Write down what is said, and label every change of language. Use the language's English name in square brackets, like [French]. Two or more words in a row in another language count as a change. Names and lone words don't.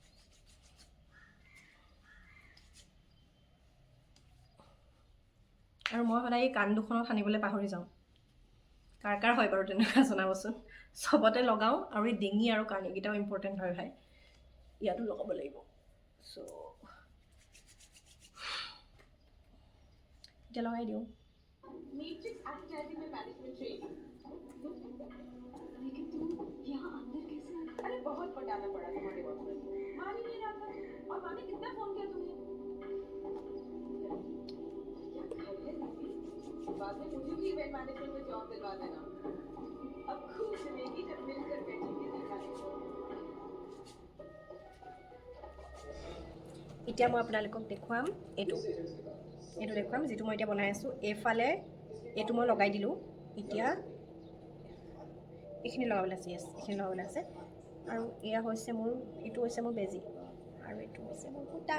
[Assamese] আৰু মই সদায় এই কাণ দুখনত সানিবলৈ পাহৰি যাওঁ। কাৰ কাৰ হয় বাৰু তেনেকুৱা জনাবচোন। চবতে লগাওঁ, আৰু এই ডিঙি আৰু কাণ এইকেইটাও ইম্পৰ্টেণ্ট হয় ভাই, ইয়াতো লগাব লাগিব। চ' এতিয়া লগাই দিওঁ। [Hindi] मैट्रिक्स एडवर्टाइजिंग में [English] management training, [Hindi] लेकिन तू यहाँ अंदर कैसे आ गई? अरे बहुत पटाना पड़ा तुम्हारे बॉस को, मान ही नहीं रहा था। और माँ ने कितना फोन किया तुम्हें? क्या घर है दीदी? बाद में मुझे भी [English] event management [Hindi] में जॉब दिलवा देना। अब खूब चलेगी जब मिलकर बैठेंगे दिखाने को। [Assamese] এতিয়া মই আপোনালোকক দেখুৱাম এইটো দেখুৱাম যিটো মই এতিয়া বনাই আছোঁ। এইফালে এইটো মই লগাই দিলোঁ, এতিয়া এইখিনি লগাবলৈ আছে। য়েছ, এইখিনি লগাবলৈ আছে। আৰু এয়া হৈছে মোৰ, এইটো হৈছে মোৰ বেজি, আৰু এইটো হৈছে মোৰ সূতা।